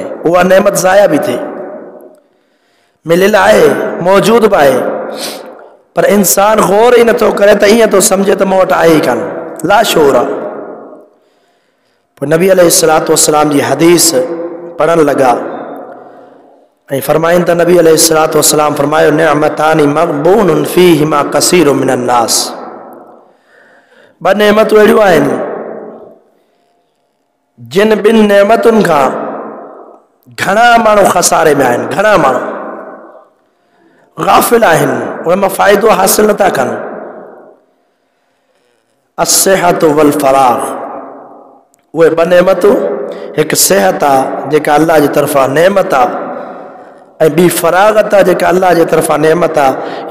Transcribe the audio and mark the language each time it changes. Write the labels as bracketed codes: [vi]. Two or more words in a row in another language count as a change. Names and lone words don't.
[sd] उहा नेमत ज़ाया बि थिए, मिलियल आहे, मौजूदु बि आहे, पर इंसान गौर ई नथो करे त ईअं थो सम्झे त मूं वटि आहे ई कान, लाशऊर आहे। पोइ नबी [ar] عليه الصلاة والسلام [sd] जी हदीस पढ़ण लॻा ऐं फरमाइनि त नबी [ar] عليه الصلاة والسلام [sd] फरमायो, [ar] نعمتان مغبون فيهما كثير من الناس. [sd] ॿ नेमतूं अहिड़ियूं आहिनि जिन ॿिनि नेमतुनि खां घणा माण्हू खसारे में आहिनि, घणा माण्हू गाफ़िल आहिनि, उन मां फ़ाइदो हासिल नथा कनि। [ar] الصحة والفراغ, [sd] उहे ॿ नेमतूं, हिकु सिहत आहे जेका अल्लाह जी तरफ़ां नेमत आहे, ऐं ॿी फ़राग़त आहे जेका अल्लाह जे तरफ़ां नेमत आहे।